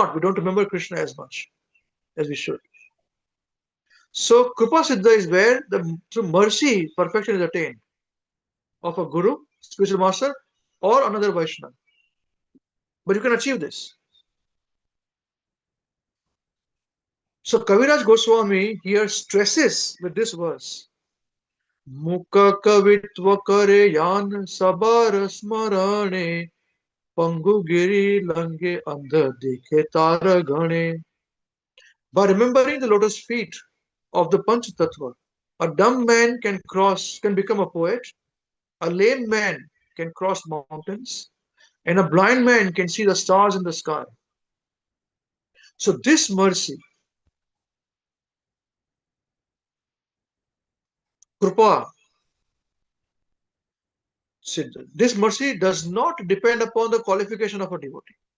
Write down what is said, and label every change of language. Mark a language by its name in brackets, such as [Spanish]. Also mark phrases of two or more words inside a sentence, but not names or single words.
[English] We don't remember Krishna as much as we should. So Krupa Siddha is where the through mercy perfection is attained of a guru, spiritual master, or another Vaishnava. But you can achieve this. So Kaviraj Goswami here stresses with this verse. [Bangla] মুখ কবিত্ব করে যাঁর সবার স্মরণে পঙ্গু গিরি লঙ্ঘে অন্ধ দেখে তারা গণে. [English] By remembering the lotus feet of the Panchatattva, a dumb man can become a poet, a lame man can cross mountains, and a blind man can see the stars in the sky. So this mercy, Krupa, this mercy does not depend upon the qualification of a devotee.